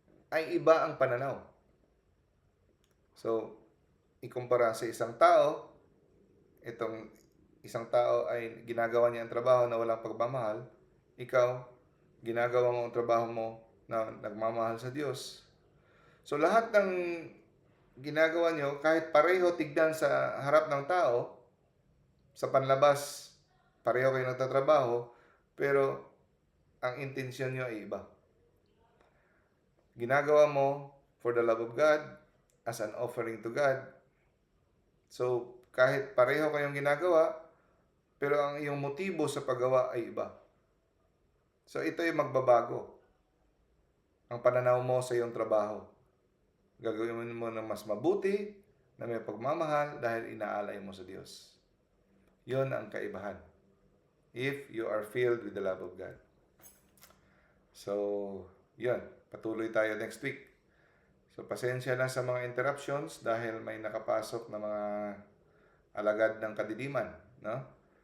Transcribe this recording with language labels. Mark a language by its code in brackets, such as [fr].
[tl] Ay iba ang pananaw. So, ikumpara sa isang tao, itong isang tao ay ginagawa niya ang trabaho na walang pagmamahal, ikaw, ginagawa mo ang trabaho mo na nagmamahal sa Diyos. So, lahat ng ginagawa nyo, kahit pareho tignan sa harap ng tao, sa panlabas, pareho kayo nagtatrabaho, pero ang intensyon nyo ay iba. Ginagawa mo [en] for the love of God, as an offering to God. [tl] So, kahit pareho kayong ginagawa, pero ang iyong motibo sa paggawa ay iba. So, ito yung magbabago. Ang pananaw mo sa iyong trabaho. Gagawin mo ng mas mabuti, na may pagmamahal dahil inaalay mo sa Diyos. Yun ang kaibahan. [en] If you are filled with the love of God. [tl] So, yun. Patuloy tayo next week. So, pasensya na sa mga interruptions dahil may nakapasok na mga alagad ng kadiliman, no?